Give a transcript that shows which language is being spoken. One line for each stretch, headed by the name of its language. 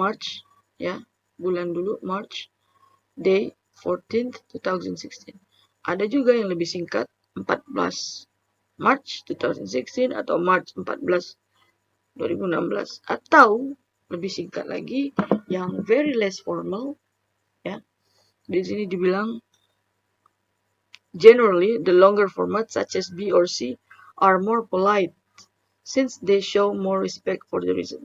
Indonesian: March, ya, bulan dulu March, day 14th 2016. Ada juga yang lebih singkat 14 March 2016 atau March 14 2016, atau lebih singkat lagi yang
English: very less formal,
Indonesian: ya. Di sini dibilang
English: generally the longer format such as B or C are more polite since they show more respect for the reason.